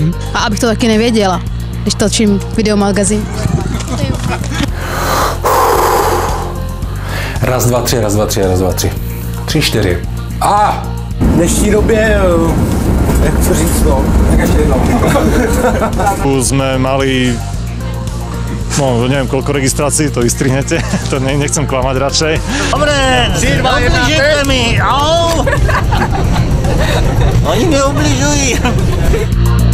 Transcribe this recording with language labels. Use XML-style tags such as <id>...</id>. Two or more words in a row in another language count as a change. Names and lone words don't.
<cs>A abych to taky nevěděla, když točím videomagazín. Raz, dva, tři, raz, dva, tři, raz, dva, tři. 3, 4. A! V dnešní době, jak to říct, no, tak ještě jednou.</cs> <sk>Sme mali, no neviem koľko registrácií, to vystrihnete, to nechcem klamať radšej. Dobre, 3, 2, 1, ubližujte mi, au!</sk> <cs>Oni mi ubližují.</cs>